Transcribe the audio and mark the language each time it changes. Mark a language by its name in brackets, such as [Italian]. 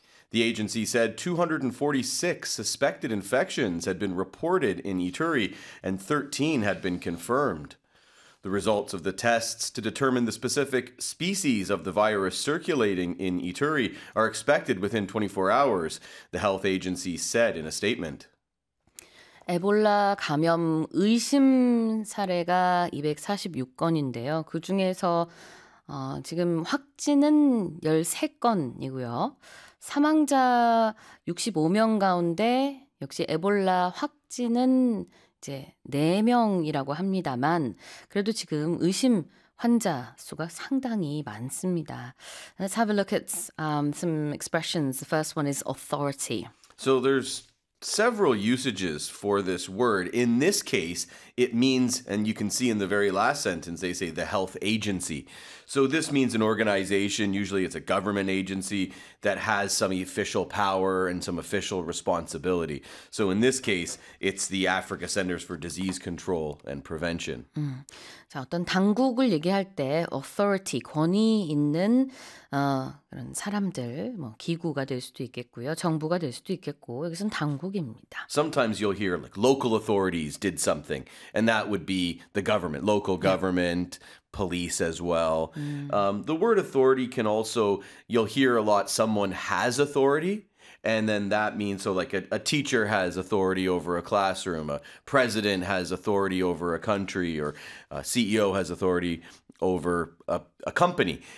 [English] The agency said 246 suspected infections had been reported in Ituri and 13 had been confirmed. The results of the tests to determine the specific species of the virus circulating in Ituri are expected within 24 hours, the health agency said in a statement. [Korean] 에볼라 감염 의심 사례가 246건인데요. 그중에서 지금 확진은 13건이고요. 사망자 65명 가운데 역시 에볼라 확진은 이제 4명이라고 합니다만 그래도 지금 의심 환자 수가 상당히 많습니다. [English] Let's have a look at some expressions. The first one is authority. So there's several usages for this word. In this case, it means, and you can see in the very last sentence, they say the health agency. So this means an organization, usually it's a government agency, that has some official power and some official responsibility. So in this case, it's the Africa Centers for Disease Control and Prevention. [Korean] 자, 어떤 당국을 얘기할 때 authority, 권위 있는 그런 사람들, 뭐 기구가 될 수도 있겠고요. 정부가 될 수도 있겠고, 여기서는 당국입니다. [English] Sometimes you'll hear like local authorities did something, and that would be the government, local government, police as well. The word authority can also, you'll hear a lot, someone has authority, and then that means, so like a teacher has authority over a classroom, a president has authority over a country, or a CEO has authority over a company.